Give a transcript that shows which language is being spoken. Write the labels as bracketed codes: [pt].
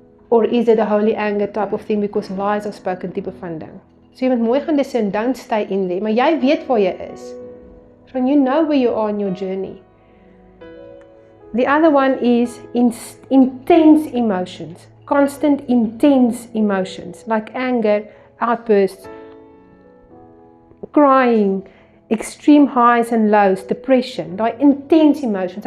[en] Or is it a holy anger type of thing because lies are spoken type [af] van ding? So jy moet mooi gaan discern, [en] don't stay in there. [af] Maar jy weet waar jy is. [en] So you know where you are in your journey. The other one is intense emotions. Constant intense emotions. Like anger, outbursts, crying, extreme highs and lows, depression, daai intense emotions.